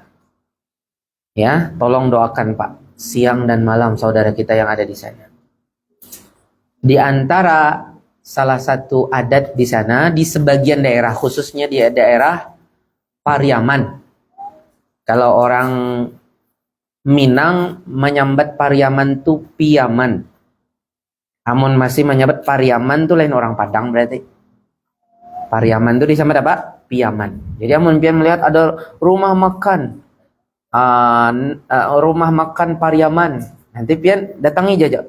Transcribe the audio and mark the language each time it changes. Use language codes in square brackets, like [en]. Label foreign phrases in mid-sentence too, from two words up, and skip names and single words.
[id] Ya, tolong doakan Pak, siang dan malam saudara kita yang ada di sana. Di antara salah satu adat di sana, di sebagian daerah, khususnya di daerah Pariaman. [bjn] Kalau orang Minang menyambat Pariaman itu piaman. Amun masih menyebut Pariaman tuh lain orang Padang berarti. Pariaman tuh disambat apa? Piaman. Jadi amun pian melihat ada rumah makan, rumah makan Pariaman, nanti pian datangi jajak.